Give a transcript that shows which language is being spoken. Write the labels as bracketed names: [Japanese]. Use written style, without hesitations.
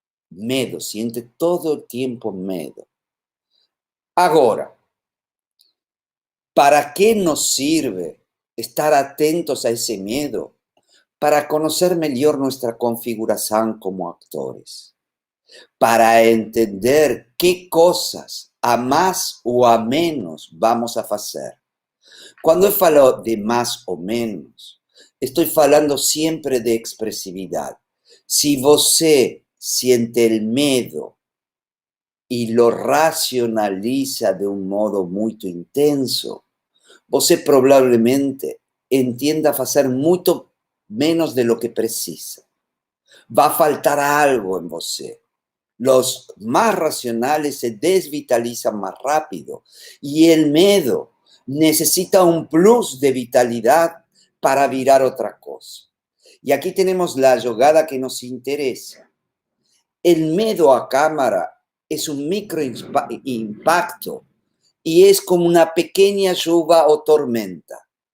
[Spanish] Miedo, siente todo el tiempo miedo. Ahora, ¿para qué nos sirve estar atentos a ese miedo? Para conocer mejor nuestra configuración como actores, para entender qué cosas a más o a menos vamos a hacer. [Portuguese] Quando eu falo de mais ou menos, estou falando sempre de expressividade. Se você [Spanish] siente [Portuguese] o medo e [Spanish] lo racionaliza [Portuguese] de um modo muito intenso, você provavelmente entenda fazer muito menos [Spanish] de lo que [Portuguese] precisa. [Spanish] Va a faltar algo en você. Los más racionales se desvitalizan más rápido y el miedo necesita un plus de vitalidad para virar otra cosa. Y aquí tenemos la jugada que nos interesa. El miedo a cámara es un micro impacto y es como una pequeña lluvia o tormenta.